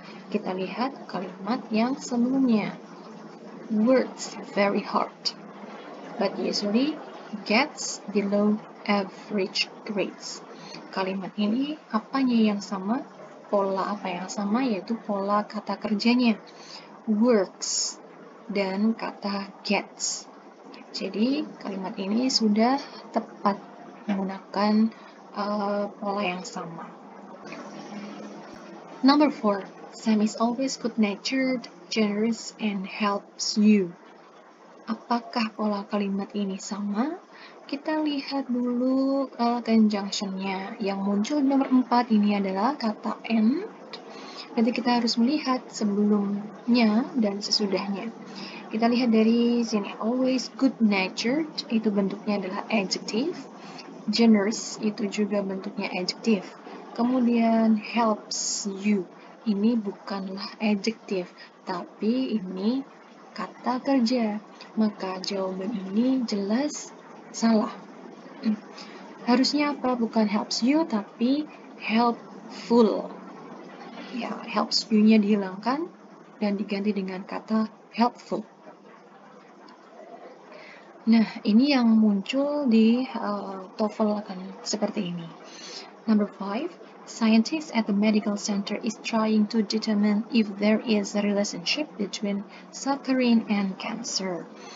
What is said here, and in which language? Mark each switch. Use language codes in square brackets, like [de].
[id] Kita lihat kalimat yang sebelumnya. [en] Works very hard, but usually gets below average grades. [id] Kalimat ini apanya yang sama? Pola apa yang sama? Yaitu pola kata kerjanya. Works dan kata gets. Jadi kalimat ini sudah tepat menggunakan pola yang sama. [en] Number 4. Sam is always good-natured, generous, and helps you. [id] Apakah pola kalimat ini sama? Kita lihat dulu conjunction-nya. Yang muncul di nomor 4 ini adalah kata and. Berarti kita harus melihat sebelumnya dan sesudahnya. Kita lihat dari sini. Always good-natured, itu bentuknya adalah adjective. Generous, itu juga bentuknya adjective. Kemudian helps you, ini bukanlah adjektif, tapi ini kata kerja. Maka jawaban ini jelas salah. Harusnya apa? Bukan helps you, tapi helpful. Ya, helps you-nya dihilangkan dan diganti dengan kata helpful. Nah, ini yang muncul di TOEFL akan seperti ini. [en] Number 5, scientists at the medical center is trying to determine if there is a relationship between suffering and cancer.